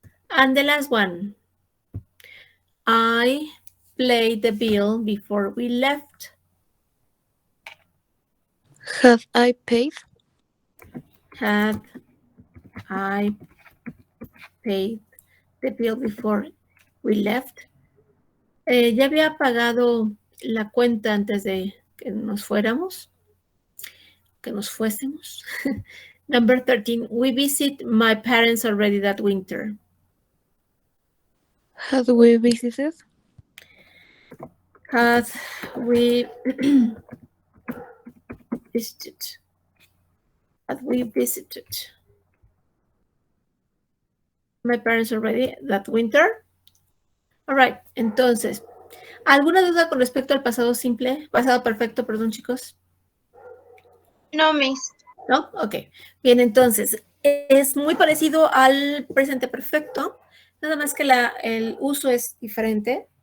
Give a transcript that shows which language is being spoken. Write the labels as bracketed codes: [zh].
[en] And the last one, I paid the bill before we left. Had I paid? Had I paid the bill before we left? [es] ¿Ya había pagado la cuenta antes de que nos fuéramos? Que nos fuésemos. [en] Number 13, we visit my parents already that winter. Had we visited? Had we visited? Had we visited my parents already that winter? All right, [es] entonces, ¿alguna duda con respecto al pasado simple? Pasado perfecto, perdón, chicos. No, Miss. ¿No? Ok. Bien, entonces, es muy parecido al presente perfecto, nada más que el uso es diferente.